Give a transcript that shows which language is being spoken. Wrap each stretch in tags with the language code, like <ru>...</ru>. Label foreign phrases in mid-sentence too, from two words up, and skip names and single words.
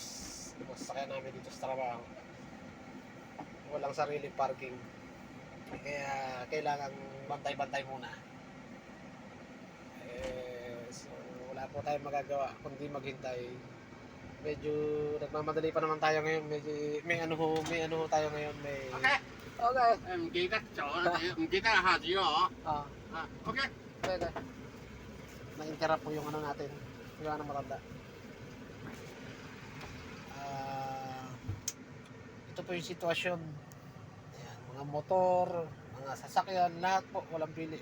<tl>Yung mga sasakyan namin dito sa trabaho. Walang sariling parking. Kaya kailangan bantay-bantay muna. So wala po tayong magagawa kundi maghintay. Medyo nagmamadali pa naman tayo ngayon. Medyo may ano tayo ngayon. May Okay. Okay.</tl> <vi>Em ghi các chỗ là thế, ghi các hạt gì hả?</vi> <tl>Ah, Okay. pwede. Na-interrupt po yung ano natin. Yung ano matanda. Ah, ito po yung sitwasyon. Ayan, mga motor, mga sasakyan, lahat po, walang pili.</tl>